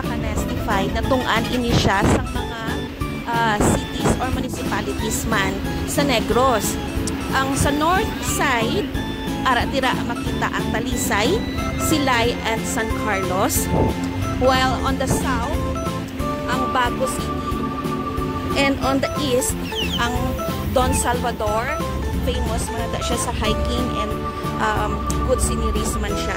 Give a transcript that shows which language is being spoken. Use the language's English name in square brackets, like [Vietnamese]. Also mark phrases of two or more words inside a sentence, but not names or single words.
[Hiligaynon] ka-Nestified natungan ini siya sa mga [English] cities or municipalities [Hiligaynon] man sa Negros. Ang sa north side ara dira makita ang Talisay, Silay, and San Carlos. [English] while on the south, [Hiligaynon] ang Bago City. [English] And on the east, [Hiligaynon] ang Don Salvador, famous man na siya sa [English] hiking and good sceneries [Hiligaynon] man siya.